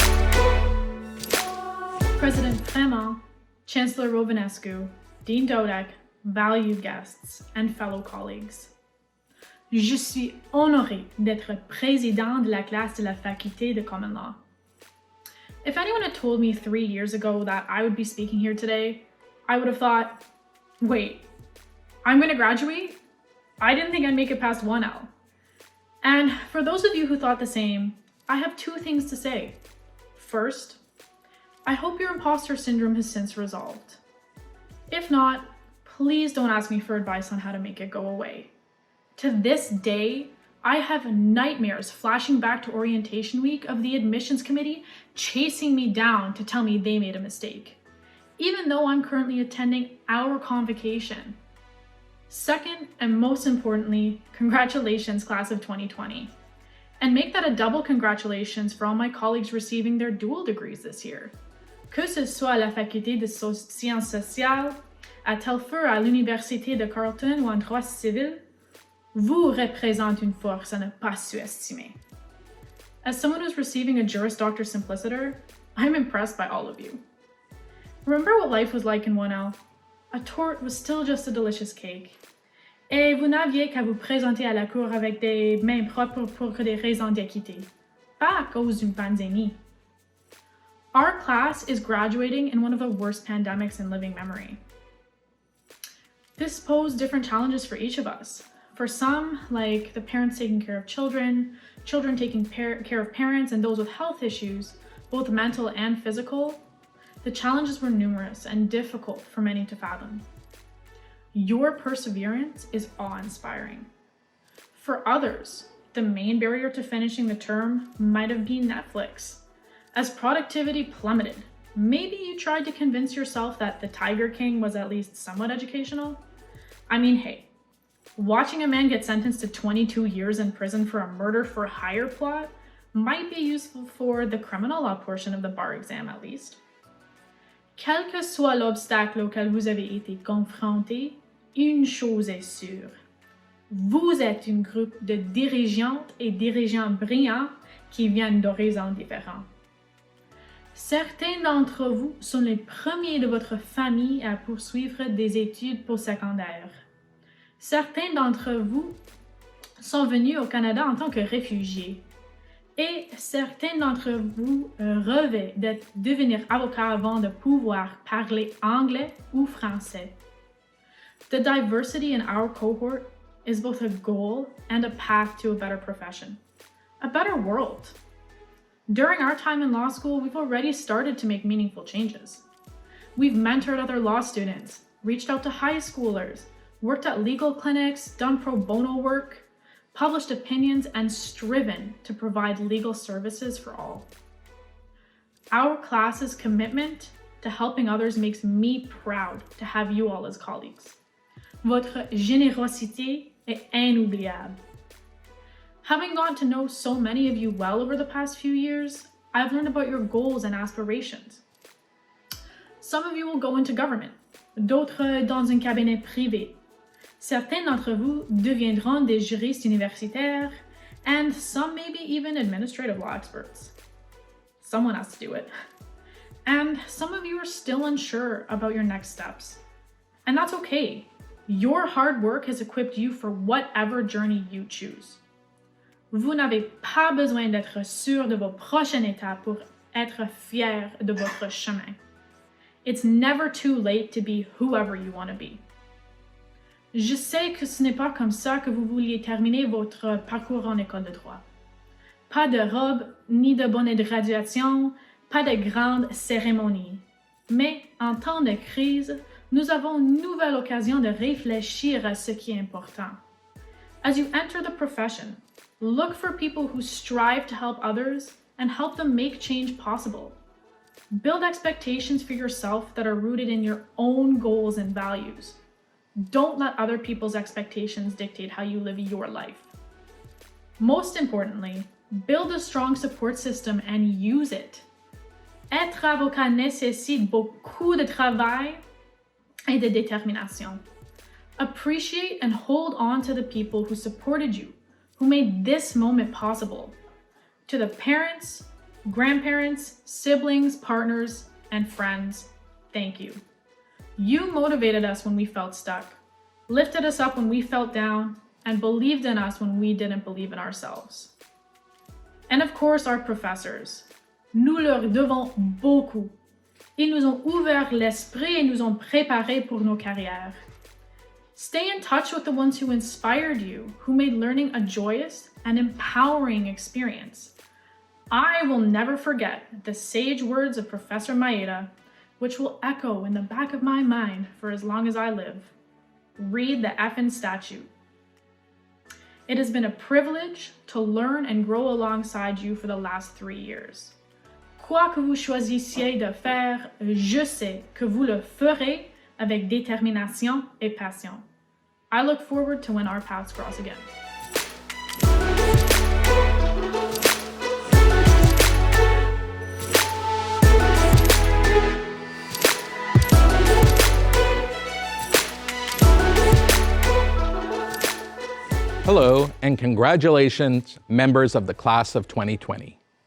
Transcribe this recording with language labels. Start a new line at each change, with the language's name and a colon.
English: President Clément, Chancellor Romanescu, Dean Dodek, valued guests, and fellow colleagues.
French: Je suis honoré d'être président de la classe de la faculté de common law.
English: If anyone had told me 3 years ago that I would be speaking here today, I would have thought, wait, I'm going to graduate? I didn't think I'd make it past 1L. And for those of you who thought the same, I have 2 things to say. First, I hope your imposter syndrome has since resolved. If not, please don't ask me for advice on how to make it go away. To this day, I have nightmares flashing back to orientation week of the admissions committee chasing me down to tell me they made a mistake, even though I'm currently attending our convocation. Second, and most importantly, congratulations, class of 2020. And make that a double congratulations for all my colleagues receiving their dual degrees this year.
French: Que ce soit à la faculté de sciences sociales, à Telfer, à l'Université de Carleton ou en droit civil, vous représentez une force à ne pas sous-estimer.
English: As someone who's receiving a Juris Doctor Simpliciter, I'm impressed by all of you. Remember what life was like in 1L? A tort was still just a delicious cake.
French: Et vous n'aviez qu'à vous présenter à la cour avec des mains propres pour des raisons d'équité, pas à cause d'une pandémie.
English: Our class is graduating in one of the worst pandemics in living memory. This posed different challenges for each of us. For some, like the parents taking care of children, children taking care of parents, and those with health issues, both mental and physical, the challenges were numerous and difficult for many to fathom. Your perseverance is awe-inspiring. For others, the main barrier to finishing the term might have been Netflix. As productivity plummeted, maybe you tried to convince yourself that The Tiger King was at least somewhat educational. I mean, hey, watching a man get sentenced to 22 years in prison for a murder for hire plot might be useful for the criminal law portion of the bar exam at least.
French: Quel que soit l'obstacle auquel vous avez été confronté, une chose est sûre. Vous êtes un groupe de dirigeantes et dirigeants brillants qui viennent d'horizons différents. Certains d'entre vous sont les premiers de votre famille à poursuivre des études postsecondaires. Certains d'entre vous sont venus au Canada en tant que réfugiés. Et certains d'entre vous rêvaient de devenir avocat avant de pouvoir parler anglais ou français.
English: The diversity in our cohort is both a goal and a path to a better profession, a better world. During our time in law school, we've already started to make meaningful changes. We've mentored other law students, reached out to high schoolers, worked at legal clinics, done pro bono work, published opinions, and striven to provide legal services for all. Our class's commitment to helping others makes me proud to have you all as colleagues.
French: Votre générosité est inoubliable.
English: Having gotten to know so many of you well over the past few years, I've learned about your goals and aspirations. Some of you will go into government,
French: d'autres dans un cabinet privé. Certains d'entre vous deviendront des juristes universitaires,
English: and some maybe even administrative law experts. Someone has to do it. And some of you are still unsure about your next steps. And that's okay. Your hard work has equipped you for whatever journey you choose.
French: Vous n'avez pas besoin d'être sûr de vos prochaines étapes pour être fier de votre chemin.
English: It's never too late to be whoever you want to be.
French: Je sais que ce n'est pas comme ça que vous vouliez terminer votre parcours en école de droit. Pas de robe, ni de bonnet de graduation, pas de grande cérémonie. Mais en temps de crise, nous avons une nouvelle occasion de réfléchir à ce qui est important.
English: As you enter the profession, look for people who strive to help others and help them make change possible. Build expectations for yourself that are rooted in your own goals and values. Don't let other people's expectations dictate how you live your life. Most importantly, build a strong support system and use it.
French: Être avocat nécessite beaucoup de travail et de détermination.
English: Appreciate and hold on to the people who supported you, who made this moment possible. To the parents, grandparents, siblings, partners, and friends, thank you. You motivated us when we felt stuck, lifted us up when we felt down, and believed in us when we didn't believe in ourselves. And of course, our professors.
French: Nous leur devons beaucoup. Ils nous ont ouvert l'esprit et nous ont préparés pour nos carrières.
English: Stay in touch with the ones who inspired you, who made learning a joyous and empowering experience. I will never forget the sage words of Professor Maeda, which will echo in the back of my mind for as long as I live. Read the effing statute. It has been a privilege to learn and grow alongside you for the last 3 years.
French: Quoi que vous choisissiez de faire, je sais que vous le ferez avec détermination et passion.
English: I look forward to when our paths cross again. Hello, and congratulations, members of the class of 2020.